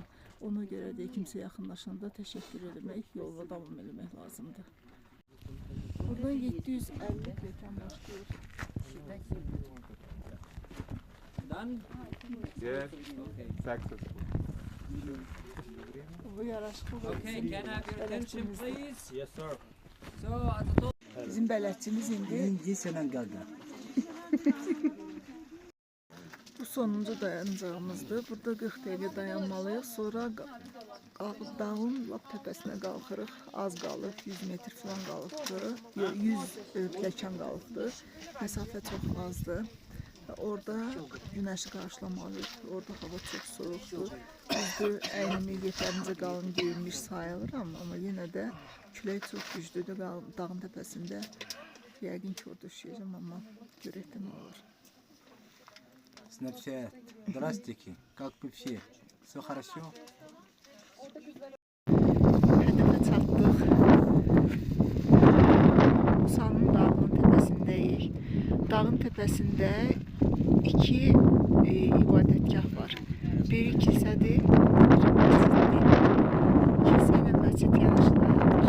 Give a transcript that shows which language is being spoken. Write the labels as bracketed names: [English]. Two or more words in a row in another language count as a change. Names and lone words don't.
[Azerbaijani] Ona görə də kimsə yaxınlaşanda təşəkkür etmək, yolla davam etmək lazımdır. Burada 750 plekan başlıyor. [English] Yes, successful. [Azerbaijani] Bu yaraşıqlı [English] Okay, can I have your attention, please? Yes, sir. So, at the top. [Azerbaijani] Bizim bələdçimiz indi. İnci Senegal'da. Bu sonuncu dayanacağımızdır. Burada 40 dəqiqə dayanmalıyıq. Sonra dağın lap təpəsinə qalxırıq. Az qalır, 100 metr falan qalıbdır. 100 plekan qalıbdır. Məsafə çox azdır. Orada günəşi qarşılamalıyıq. Orada hava çox soyuqdur. Düzdür, əynimi yetərincə qalın geyinmiş sayılıram. Amma yenə də külək çox güclüdür dağın təpəsində. Yəqin ki, orada üşüyəcəm, amma görək də nə olur. Snapchat. [Russian] Здравствуйте. Как вы все? Все хорошо? [Azerbaijani] Hədəfə çatdıq. Musanın dağının təpəsindəyik. Dağın təpəsində 2 ibadətgah var. Biri kilsədir, biri məsciddir. Kilsə ilə məscid yanaşı dayanır.